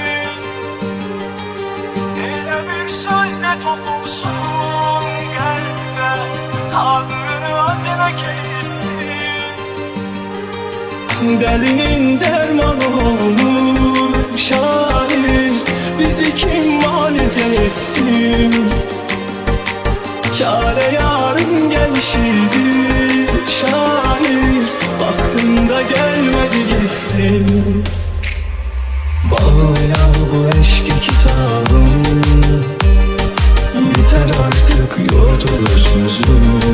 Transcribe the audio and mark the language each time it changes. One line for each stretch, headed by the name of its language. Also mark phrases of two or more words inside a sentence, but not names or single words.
Azerbaijani: Elə bir sözle toxunsun qəlbə, ağrını acına keçsin. Dəlinin dərmanı olur şair, bizi kim müalicə etsin?
Turkish: Çare yarın gelişidir şair, vaxtında gelmedi gitsin. Bağla bu eşki kitabım, yeter artık yordu gözümüzü.